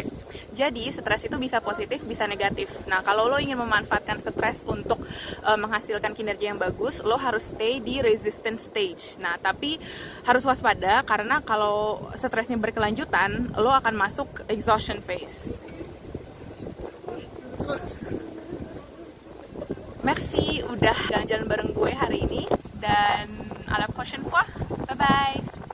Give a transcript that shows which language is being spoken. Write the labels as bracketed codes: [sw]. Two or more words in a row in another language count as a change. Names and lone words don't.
[id] Jadi, stres itu bisa positif, bisa negatif. Nah, kalau lo ingin memanfaatkan stres untuk menghasilkan kinerja yang bagus, lo harus stay di [en] resistance stage. [id] Nah, tapi harus waspada karena kalau stresnya berkelanjutan, lo akan masuk [en] exhaustion phase. [id] Merci udah jalan-jalan bareng gue hari ini, dan [fr] à la prochaine fois. [en] Bye bye.